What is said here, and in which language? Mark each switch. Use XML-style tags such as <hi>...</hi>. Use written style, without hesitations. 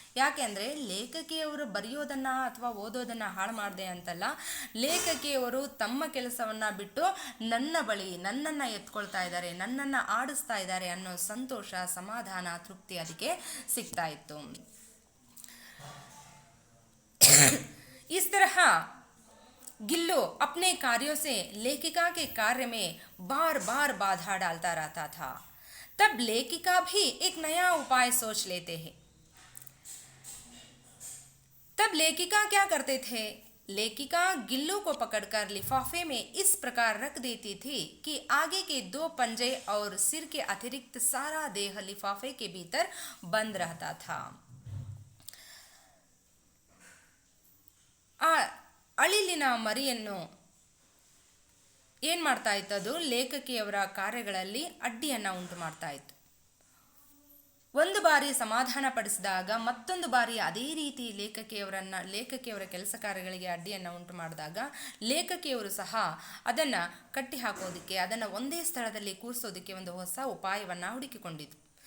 <kn>ಯಾಕೆ ಅಂದರೆ ಲೇಖಕಿಯವರು ಬರೆಯೋದನ್ನು ಅಥವಾ ಓದೋದನ್ನು ಹಾಳು ಮಾಡಿದೆ ಅಂತಲ್ಲ, ಲೇಖಕಿಯವರು ತಮ್ಮ ಕೆಲಸವನ್ನು ಬಿಟ್ಟು ನನ್ನ ಬಳಿ ನನ್ನನ್ನು ಎತ್ಕೊಳ್ತಾ ಇದ್ದಾರೆ, ನನ್ನನ್ನು ಆಡಿಸ್ತಾ ಇದ್ದಾರೆ ಅನ್ನೋ ಸಂತೋಷ, ಸಮಾಧಾನ, ತೃಪ್ತಿ ಅದಕ್ಕೆ ಸಿಗ್ತಾ ಇತ್ತು.</kn> <hi>इस तरह गिल्लू अपने कार्यों से लेखिका के कार्य में बार बार बाधा डालता रहता था. तब लेखिका भी एक नया उपाय सोच लेते हैं. तब लेखिका क्या करते थे, लेखिका गिल्लू को पकड़कर लिफाफे में इस प्रकार रख देती थी कि आगे के 2 पंजे और सिर के अतिरिक्त सारा देह लिफाफे के भीतर बंद रहता था।</hi> <kn>ಆ ಅಳಿಲಿನ ಮರಿಯನ್ನು ಏನು ಮಾಡ್ತಾ ಇತ್ತು, ಅದು ಲೇಖಕಿಯವರ ಕಾರ್ಯಗಳಲ್ಲಿ ಅಡ್ಡಿಯನ್ನು ಉಂಟು ಮಾಡ್ತಾ ಇತ್ತು. ಒಂದು ಬಾರಿ ಸಮಾಧಾನ ಪಡಿಸಿದಾಗ ಮತ್ತೊಂದು ಬಾರಿ ಅದೇ ರೀತಿ ಲೇಖಕಿಯವರ ಕೆಲಸ ಕಾರ್ಯಗಳಿಗೆ ಅಡ್ಡಿಯನ್ನು ಉಂಟು ಮಾಡಿದಾಗ ಲೇಖಕಿಯವರು ಸಹ ಅದನ್ನು ಕಟ್ಟಿ ಹಾಕೋದಕ್ಕೆ, ಅದನ್ನು ಒಂದೇ ಸ್ಥಳದಲ್ಲಿ ಕೂರಿಸೋದಕ್ಕೆ ಒಂದು ಹೊಸ ಉಪಾಯವನ್ನು ಹುಡುಕಿಕೊಂಡಿತು.</kn>